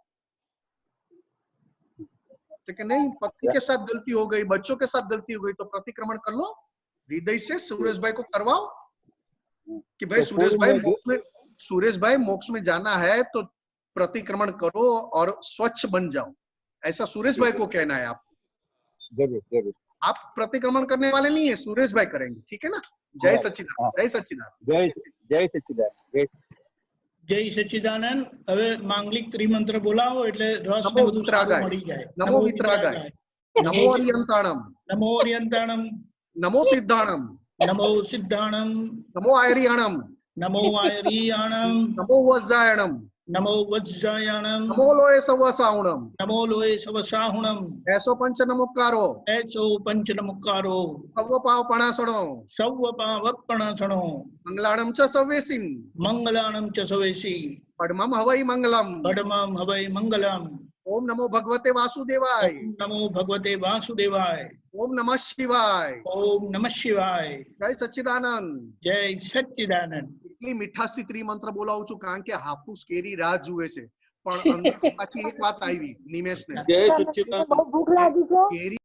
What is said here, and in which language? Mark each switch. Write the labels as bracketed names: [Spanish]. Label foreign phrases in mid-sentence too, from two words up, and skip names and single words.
[Hindi] ठीक है नहीं, पत्नी के साथ गलती हो गई, बच्चों के साथ गलती हो गई तो प्रतिक्रमण कर लो, हृदय से सुरेश भाई को करवाओ कि भाई सुरेश भाई मोक्ष में जाना है तो प्रतिक्रमण करो और स्वच्छ बन जाओ, ऐसा सुरेश भाई को कहना है। आप जरूर आप प्रतिक्रमण करने वाले नहीं है, सुरेश भाई करेंगे। ठीक है ना? जय सच्चिदानंद। जय सच्चिदानंद। जय सच्चिदानंद। जय सच्चिदानंद। [Gujarati] હવે માંગલિક ત્રિમંત્ર બોલાવો એટલે રસ ને બધું સારું મળી જાય। [Prakrit languages] નમો વિતરાગાય, નમો અરિયંતાણમ, નમો અરિયંતાણમ, નમો સિદ્ધાણમ, નમો સિદ્ધાણમ, નમો આયરિયાણમ, નમો આયરિયાણમ, નમો વજ્જાયણમ, નમો વજ્જાયણમ, નમો લોય સવસાહુણમ, નમો લોય સવસાહુણમ, એસો પંચ નમોકારો, એસો પંચ નમોકારો, સવ પાવપણાસણો, સવ પાવપણાસણો, મંગલાણમ ચ સવેસિન, મંગલાણમ ચ સવેસી, પડમમ હવૈ મંગલમ, પડમમ હવૈ મંગલમ, [Sanskrit] ओम नमो भगवते वासुदेवाय। ओम नमो भगवते वासुदेवाय। ओम नमः शिवाय। ओम नमः शिवाय। [Hindi] जय सच्चिदानंद। जय सच्चिदानंद। [Gujarati] એટલી મીઠાશથી ત્રિમંત્ર બોલાવું છું કારણ કે હાફૂસ કેરી રાહ જુએ છે, પણ અંદર પાછી એક વાત આવી નિમેશને, બહુ ભૂખ લાગી છે. કેરી